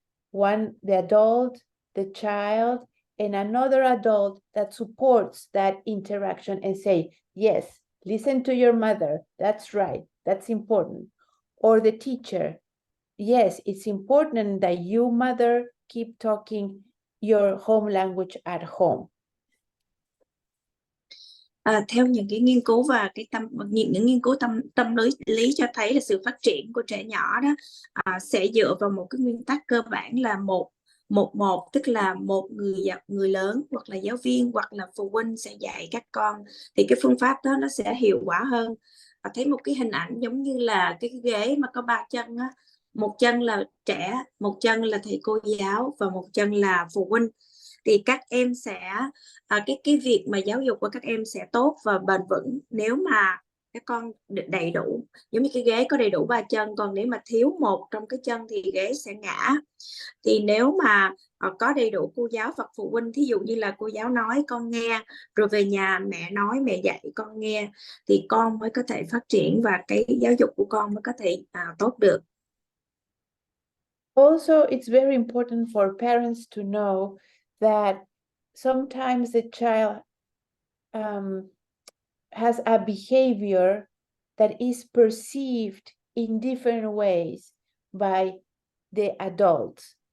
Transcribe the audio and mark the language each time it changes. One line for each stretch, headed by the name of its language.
English: One, the adult, the child, and another adult that supports that interaction and say, yes, listen to your mother. That's right. That's important. Or the teacher. Yes, it's important that you, mother, keep talking your home language at home.
Vietnamese: Theo những cái nghiên cứu và những nghiên cứu tâm lý cho thấy là sự phát triển của trẻ nhỏ đó sẽ dựa vào một cái nguyên tắc cơ bản là một, tức là một người lớn hoặc là giáo viên hoặc là phụ huynh sẽ dạy các con, thì cái phương pháp đó nó sẽ hiệu quả hơn. Thấy một cái hình ảnh giống như là cái ghế mà có 3 chân á, một chân là trẻ, một chân là thầy cô giáo và một chân là phụ huynh. thì các em sẽ cái việc mà giáo dục của các em sẽ tốt và bền vững nếu mà các con đầy đủ, giống như cái ghế có đầy đủ 3 chân, còn nếu mà thiếu một trong cái chân thì ghế sẽ ngã. Thì nếu mà có đầy đủ cô giáo và phụ huynh, thí dụ như là cô giáo nói con nghe, rồi về nhà mẹ nói mẹ dạy con nghe, thì con mới có thể phát triển và cái giáo dục của con mới có thể tốt được.
English: Also, it's very important for parents to know that sometimes the child has a behavior that is perceived in different ways by the adults.